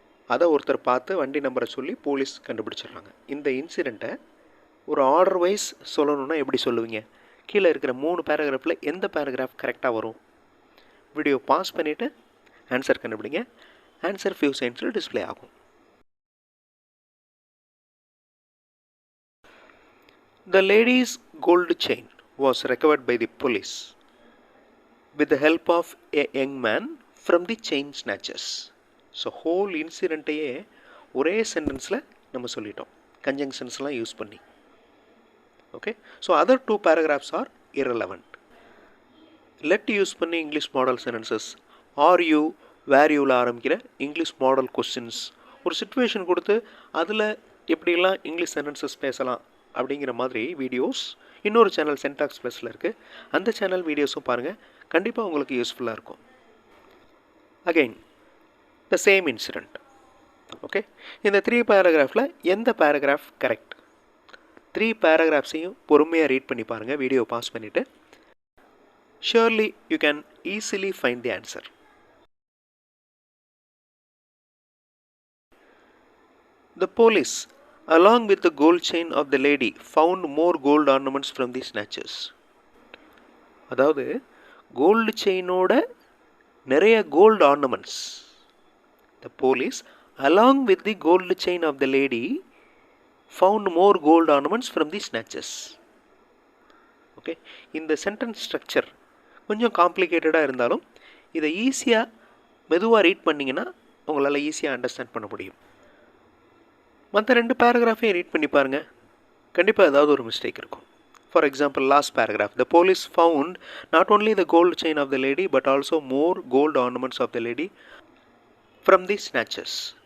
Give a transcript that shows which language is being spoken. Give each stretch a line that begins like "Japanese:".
Tamil: அதை ஒருத்தர் பார்த்து வண்டி நம்பரை சொல்லி போலீஸ் கண்டுபிடிச்சிடுறாங்க. இந்த இன்சிடெண்ட்டை ஒரு ஆர்டர் வைஸ் சொல்லணுன்னா எப்படி சொல்லுவீங்க? கீழே இருக்கிற 3 பேராகிராஃபில் எந்த பேராகிராஃப் கரெக்டாக வரும்? வீடியோ பாஸ் பண்ணிவிட்டு ஆன்சர் கண்டுபிடிங்க. ஆன்சர் ஃபியூ செகண்ட்ஸில் டிஸ்பிளே ஆகும்.
English: The lady's gold chain was recovered by the police with the help of a young man from the chain snatchers.
Tamil: So whole இன்சிடெண்ட்டையே ஒரே சென்டென்ஸில் நம்ம சொல்லிட்டோம், கன்ஜங்ஷன்ஸ்லாம் யூஸ் பண்ணி. Okay, so
English: Other 2 paragraphs are irrelevant.
Tamil: Let use பண்ணி English model sentences, are you, வேர் யூவில் ஆரம்பிக்கிற English model questions, ஒரு situation கொடுத்து அதில் எப்படிலாம் இங்கிலீஷ் சென்டென்சஸ் பேசலாம் அப்படிங்கிற மாதிரி வீடியோஸ் இன்னொரு சேனல் சென்டாக்ஸ் ப்ளஸில் இருக்குது. அந்த சேனல் வீடியோஸும் பாருங்கள், கண்டிப்பாக உங்களுக்கு யூஸ்ஃபுல்லாக இருக்கும். Again the same incident. Okay, இந்த 3 paragraphல எந்த பேராகிராஃப் கரெக்ட்? 3 paragraphஸையும் பொறுமையாக ரீட் பண்ணி பாருங்கள், வீடியோ பாஸ் பண்ணிவிட்டு.
English: Surely you can easily find the answer. The police, along with the gold chain of the lady, found more gold ornaments from the snatchers.
Tamil: அதாவது gold செயினோட நிறைய gold ornaments.
English: The police, along with the gold chain of the lady, found more gold ornaments from the snatchers.
Tamil: Okay, இந்த sentence structure கொஞ்சம் காம்ப்ளிகேட்டடாக இருந்தாலும் இதை ஈஸியாக மெதுவாக read பண்ணிங்கன்னா உங்களால் ஈஸியாக அண்டர்ஸ்டாண்ட் பண்ண முடியும். மற்ற 2 பேராகிராஃபையும் ரீட் பண்ணி பாருங்கள், கண்டிப்பாக ஏதாவது ஒரு மிஸ்டேக் இருக்கும்.
English: For example, last paragraph, the police found not only the gold chain of the lady but also more gold ornaments of the lady from the snatchers.